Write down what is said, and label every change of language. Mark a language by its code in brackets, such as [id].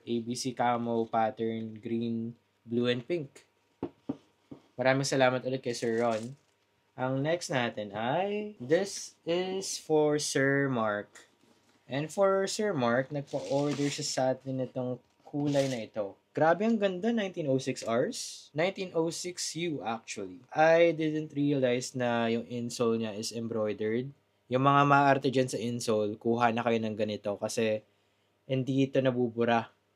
[en] ABC camo pattern, green, blue, and pink. [tl] Maraming salamat ulit kay Sir Ron. Ang next natin ay, [en] this is for Sir Mark. [tl] And for Sir Mark, nagpa-order siya sa atin itong kulay na ito. Grabe ang ganda, 1906 Rs. 1906 U actually. [en] I didn't realize na yung insole niya is embroidered. [tl] Yung mga maarte dyan sa insole, kuha na kayo ng ganito kasi hindi ito nabubura.